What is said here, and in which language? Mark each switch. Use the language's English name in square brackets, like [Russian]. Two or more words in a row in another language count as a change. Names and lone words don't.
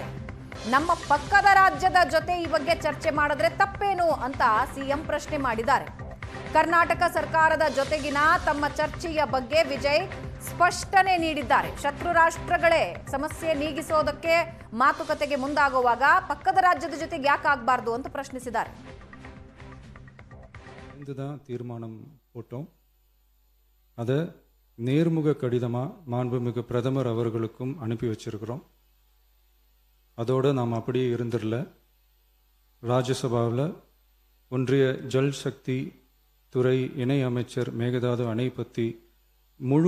[Kannada] ನಮ್ಮ ಪಕ್ಕದ ರಾಜ್ಯದ ಜೊತೆ ಈ ಬಗ್ಗೆ ಚರ್ಚೆ ಮಾಡಿದ್ರೆ ತಪ್ಪೇನು ಅಂತ ಸಿಎಂ ಪ್ರಶ್ನೆ ಮಾಡಿದ್ದಾರೆ. ಕರ್ನಾಟಕ ಸರ್ಕಾರದ ಜೊತೆಗಿನ ತಮ್ಮ ಚರ್ಚೆಯ ಬಗ್ಗೆ ವಿಜಯ್ ಸ್ಪಷ್ಟನೆ ನೀಡಿದ್ದಾರೆ. ಶತ್ರು ರಾಷ್ಟ್ರಗಳೇ ಸಮಸ್ಯೆ ನೀಗಿಸೋದಕ್ಕೆ ಮಾತುಕತೆಗೆ ಮುಂದಾಗುವಾಗ ಪಕ್ಕದ ರಾಜ್ಯದ ಜೊತೆಗೆ ಯಾಕೆ ಆಗಬಾರ್ದು ಅಂತ ಪ್ರಶ್ನಿಸಿದ್ದಾರೆ. [Tamil] தீர்மானம் போட்டோம். அதை நேர்முக கடிதமாக மாண்புமிகு பிரதமர் அவர்களுக்கும் அனுப்பி வச்சிருக்கிறோம். அதோடு நாம் அப்படியே இருந்துடல. ராஜ்யசபாவில் ஒன்றிய ஜல் சக்தி துறை இணை அமைச்சர் மேகதாது அணை பற்றி முழு